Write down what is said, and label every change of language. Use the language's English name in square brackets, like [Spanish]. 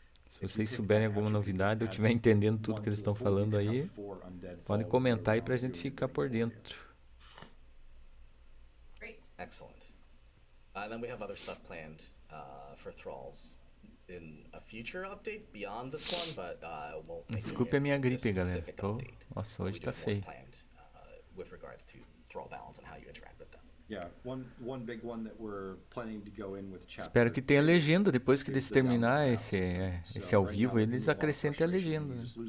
[Portuguese] Se vocês souberem alguma novidade, eu estiver entendendo tudo que eles estão falando aí, podem comentar aí pra gente ficar por dentro. [English] Excellent. Then we have other stuff planned for Thralls in a future update beyond this one, but we'll make [Portuguese] Desculpe a minha gripe, galera. Nossa, hoje tá feio. [English] With regards to Thrall balance and how you interact with them. One big one that we're planning to go in with chapter. [Portuguese] Espero que tenha legenda depois que eles terminar esse ao vivo, eles acrescentem a legenda. Né?